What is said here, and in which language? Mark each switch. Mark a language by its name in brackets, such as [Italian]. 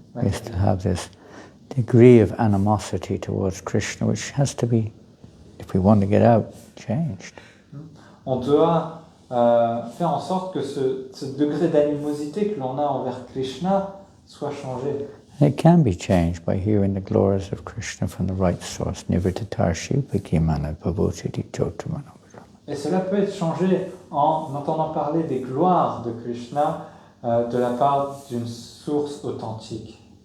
[English] We used to have this degree of animosity towards Krishna, which has to be, if we want to get out, changed. [French] On doit faire en sorte que ce degré d'animosité que l'on a envers Krishna soit changé. [English] And it can be changed by hearing the glories of Krishna from the right source. [Sanskrit] Nivritatarshu Pikimana Bhavutiti Chotumana. [French] Et cela peut être changé en entendant parler des gloires de Krishna de la part d'une source authentique.